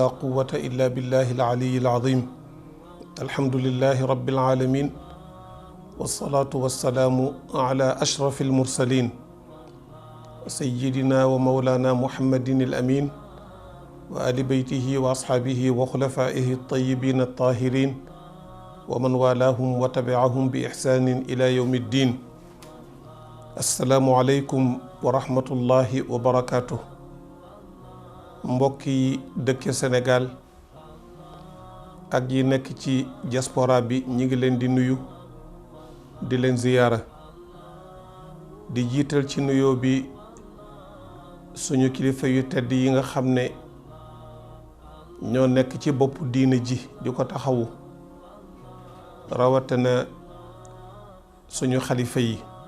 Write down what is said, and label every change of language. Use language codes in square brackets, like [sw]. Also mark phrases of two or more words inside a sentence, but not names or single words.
[ar] قوة إلا بالله العلي العظيم الحمد لله رب العالمين والصلاة والسلام على أشرف المرسلين سيدنا ومولانا محمد الأمين وآل بيته وأصحابه وخلفائه الطيبين الطاهرين ومن والاهم وتبعهم بإحسان إلى يوم الدين السلام عليكم ورحمة الله وبركاته [wo] mbokki dëkk Sénégal ak yi nekk ci diaspora bi ñi ngi leen di nuyu di leen ziyaara di jiital ci nuyoo bi suñu kilifa yu tedd yi nga xam ne ñoo nekk ci bopp diine ji di ko taxawu rawatina suñu xalifa yi